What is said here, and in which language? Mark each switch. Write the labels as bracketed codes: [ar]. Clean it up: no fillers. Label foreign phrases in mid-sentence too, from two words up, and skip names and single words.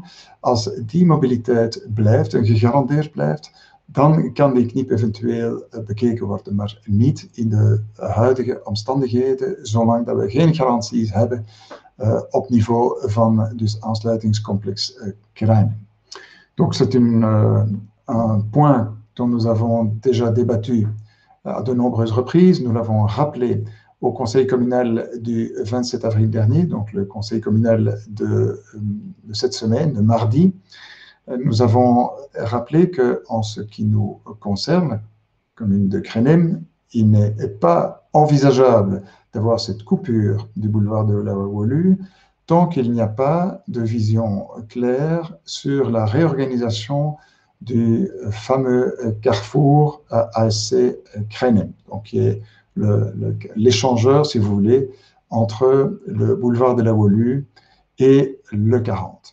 [nl] Als die mobiliteit blijft en gegarandeerd blijft, dan kan die knip eventueel bekeken worden, maar niet in de huidige omstandigheden, zolang dat we geen garanties hebben op niveau van dus aansluitingscomplex Kranem. [fr] Donc c'est un point dont nous avons déjà débattu à de nombreuses reprises. Nous l'avons rappelé au conseil communal du 27 avril dernier, donc le conseil communal de cette semaine, de mardi. Nous avons rappelé qu'en ce qui nous concerne, commune de Kranem, il n'est pas envisageable d'avoir cette coupure du boulevard de la Wolu tant qu'il n'y a pas de vision claire sur la réorganisation du fameux carrefour ASC Kranem, donc qui est l'échangeur, si vous voulez, entre le boulevard de la Wolu et le 40.